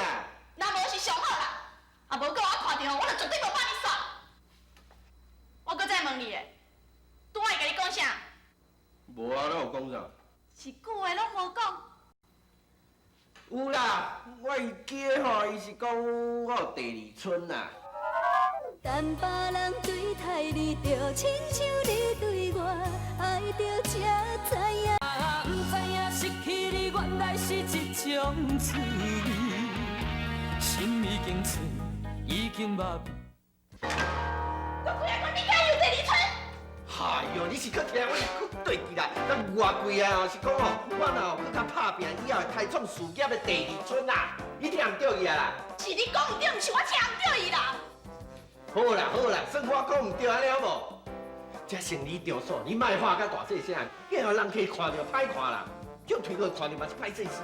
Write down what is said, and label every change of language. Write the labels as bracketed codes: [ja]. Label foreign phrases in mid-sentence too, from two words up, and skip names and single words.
[nan] 若无是上好啦，啊无搁我看到，我就绝对无帮你耍。我搁再问你诶，拄仔伊甲你讲啥？无啊，哪有讲啥？是句话拢无讲。有啦，我伊记吼，伊是讲我有第二春啦。等别人对待你，就亲像你对我爱着才知影。不知影失去你原来是一种滋味，心已经碎，已经麻痹。我几啊讲你敢有第二春？哎呦，你是搁听我搁对记啦？咱偌贵啊，是讲吼，我若搁较拍拼，以后会开创事业的第二春啦。你听唔到伊啊啦？是你讲唔对，毋是我听唔到伊啦。好啦好啦，算我讲唔对安尼好无？这生理场所，你莫画甲大细声，以后人客看着歹看啦，叫推过看着嘛是歹势死。